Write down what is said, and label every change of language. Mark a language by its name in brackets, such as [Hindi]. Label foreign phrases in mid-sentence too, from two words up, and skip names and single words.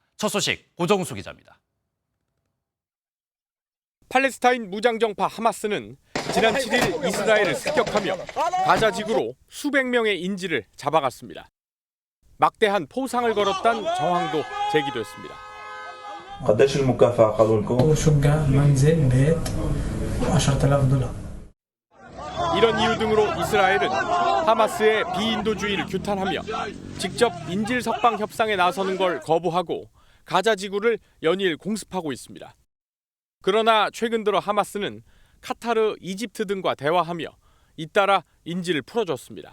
[Korean] 첫 소식 고정수 기자입니다. 팔레스타인 무장정파 하마스는 지난 7일 이스라엘을 습격하며 가자 지구로 수백 명의 인질을 잡아갔습니다. 막대한 포상을 걸었다는 정황도 제기됐습니다. [Arabic] قديش المكافأة قالوا لكم؟ شقة منزل بيت $10,000. [Korean] 이런 이유 등으로 이스라엘은 하마스의 비인도주의를 규탄하며 직접 인질 석방 협상에 나서는 걸 거부하고 가자 지구를 연일 공습하고 있습니다. 그러나 최근 들어 하마스는 카타르, 이집트 등과 대화하며 잇따라 인질을 풀어줬습니다.